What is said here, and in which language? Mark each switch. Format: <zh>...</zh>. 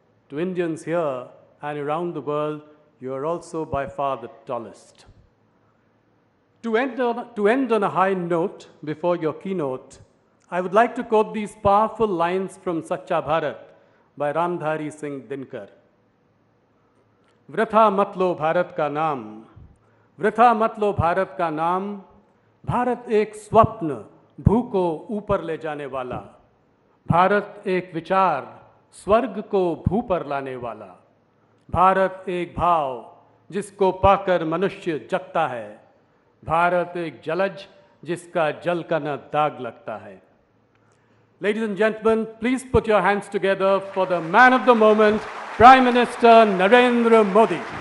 <en>To Indians here and around the world, you are also by far the tallest. To end on a high note before your keynote, I would like to quote these powerful lines from Sacha Bharat by Ramdhari Singh Dinkar.</en> <hi>वृथा मत लो भारत का नाम, वृथा मत लो भारत का नाम, भारत एक स्वप्न भू को ऊपर ले जाने वाला, भारत एक विचार स्वर्ग को भू पर लाने वाला, भारत एक भाव जिसको पाकर मनुष्य जगता है, भारत एक जलज जिसका जल का न दाग लगता है.</hi> <en>Ladies and gentlemen, please put your hands together for the man of the moment, Prime Minister Narendra Modi.</en>